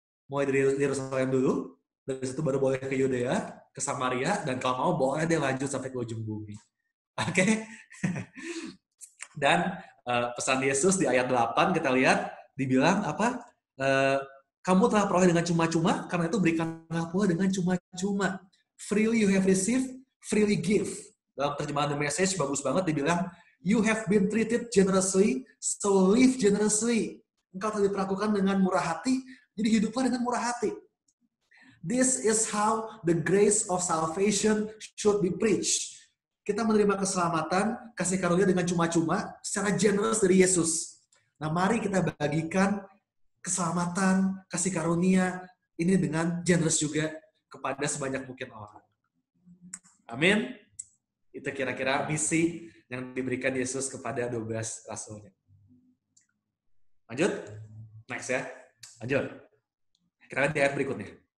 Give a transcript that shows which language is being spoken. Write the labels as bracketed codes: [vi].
[id] mulai dari Yerusalem dulu, dari situ baru boleh ke Yudea, ke Samaria, dan kalau mau boleh dia lanjut sampai ke ujung bumi. Oke? Dan pesan Yesus di ayat 8 kita lihat, dibilang apa? Kamu telah peroleh dengan cuma-cuma, karena itu berikanlah pula dengan cuma-cuma. [en] Freely you have received, freely give. [id] Dalam terjemahan The Message, bagus banget, dibilang, [en] you have been treated generously, so live generously. [id] Engkau telah diperlakukan dengan murah hati, jadi hiduplah dengan murah hati. [en] This is how the grace of salvation should be preached. [id] Kita menerima keselamatan, kasih karunia dengan cuma-cuma, secara generous dari Yesus. Nah, mari kita bagikan keselamatan, kasih karunia, ini dengan generous juga kepada sebanyak mungkin orang. Amin. Itu kira-kira misi yang diberikan Yesus kepada 12 rasulnya. Lanjut. Next ya. Lanjut. Kita lihat di ayat berikutnya.